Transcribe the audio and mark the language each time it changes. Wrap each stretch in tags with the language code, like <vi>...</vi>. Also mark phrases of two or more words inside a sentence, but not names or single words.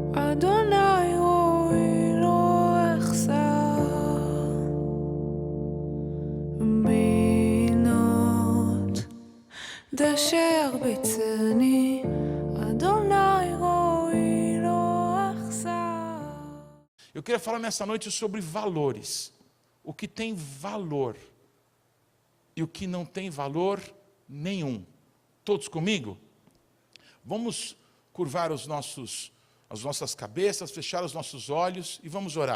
<he>אדוני רועי לא אחסר בנאות דשא ירביצני אדוני רועי לא אחסר.</he> <pt>Eu queria falar nessa noite sobre valores. O que tem valor e o que não tem valor nenhum. Todos comigo? Vamos curvar as nossas cabeças, fechar os nossos olhos e vamos orar.</pt>